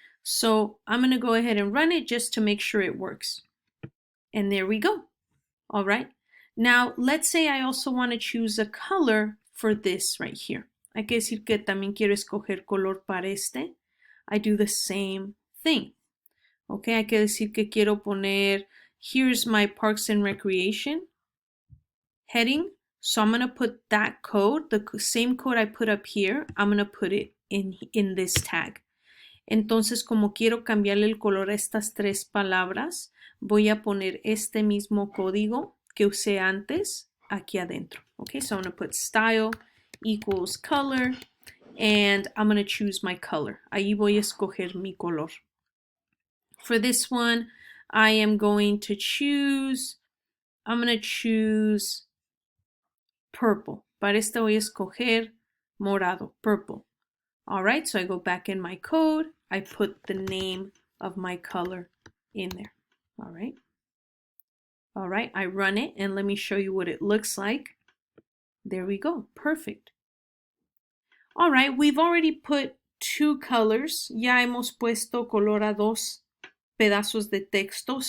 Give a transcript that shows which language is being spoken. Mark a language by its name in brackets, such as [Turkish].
[English] So I'm going to go ahead and run it just to make sure it works. And there we go. All right. Now let's say I also want to choose a color for this right here. [Spanish] Hay que decir que también quiero escoger color para este. [English] I do the same thing. Ok, [Spanish] hay que decir que quiero poner, [English] here's my Parks and Recreation heading. So I'm going to put that code, the same code I put up here, I'm going to put it in this tag. [Spanish] Entonces, como quiero cambiarle el color a estas tres palabras, voy a poner este mismo código que usé antes aquí adentro. [English] Okay, so I'm going to put style equals color and I'm going to choose my color. [Spanish] Ahí voy a escoger mi color. [English] For this one, I am going to choose, I'm going to choose purple. [Spanish] Para esta voy a escoger morado, purple. [English] All right, so I go back in my code. I put the name of my color in there. All right. All right, I run it and let me show you what it looks like. There we go. Perfect. All right, we've already put two colors. [Spanish] Ya hemos puesto color a dos pedazos de texto.